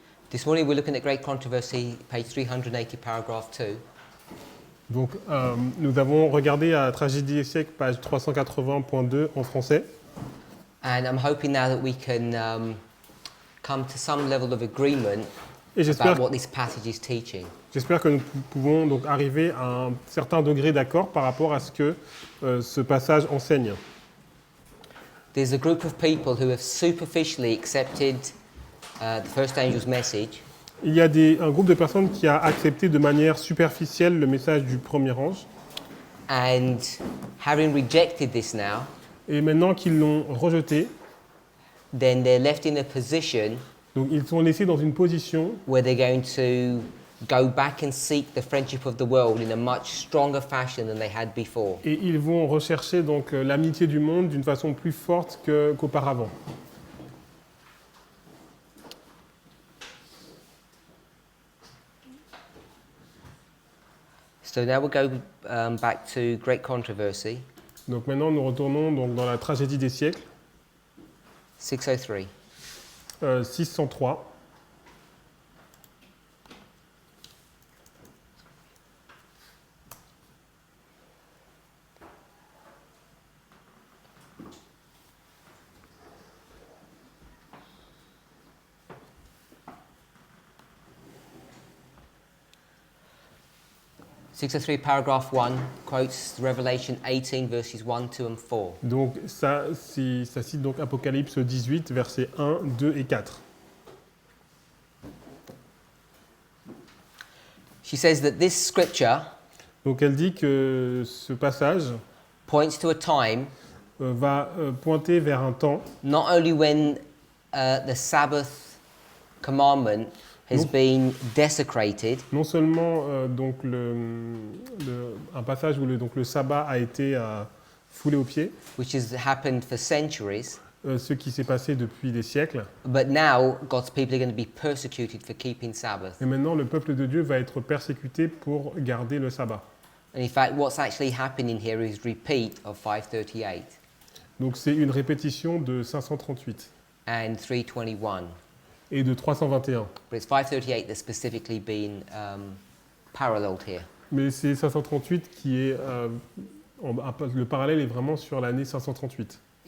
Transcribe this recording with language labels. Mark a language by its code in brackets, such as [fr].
[en] This morning we're looking at Great Controversy, page 380, paragraph 2. [fr] Donc, nous avons regardé à Tragédie des siècles, page 380.2 en français. [en] And I'm hoping now that we can come to some level of agreement [fr] Et [en] about what this passage is teaching. [fr] j'espère que nous pouvons donc arriver à un certain degré d'accord par rapport à ce que ce passage enseigne. [en] There's a group of people who have superficially accepted the first angel's message. [fr] Il y a un groupe de personnes qui a accepté de manière superficielle le message du premier ange. [en] And having rejected this now, [fr] Et maintenant qu'ils l'ont rejeté, [en] then they're left in a position [fr] donc ils sont laissés dans une position [en] where they're going to go back and seek the friendship of the world in a much stronger fashion than they had before. [fr] et ils vont rechercher donc l'amitié du monde d'une façon plus forte qu'auparavant. [en] So now we'll go back to Great Controversy, [fr] Donc maintenant nous retournons donc dans la tragédie des siècles, [en] 603. [fr] 603. [en] Paragraph 1 quotes Revelation 18 verses 1, 2 and 4. [fr] Donc ça cite donc Apocalypse 18, versets 1, 2 et 4. [en] She says that this scripture [fr] Donc elle dit que ce passage [en] points to a time [fr] va pointer vers un temps, [en] not only when the Sabbath commandment has been desecrated, [fr] non seulement donc un passage où le sabbat a été foulé aux pieds, [en] which has happened for centuries, [fr] ce qui s'est passé depuis des siècles, [en] but now God's people are going to be persecuted for keeping Sabbath. [fr] et maintenant le peuple de Dieu va être persécuté pour garder le sabbat. [en] And in fact, what's actually happening here is repeat of 538 [fr] Donc c'est une répétition de 538 [en] and 321. [fr] et de 321. [en] But it's 538 that's specifically been paralleled here. [fr] Mais c'est 538 qui est... le parallèle est vraiment sur l'année 538.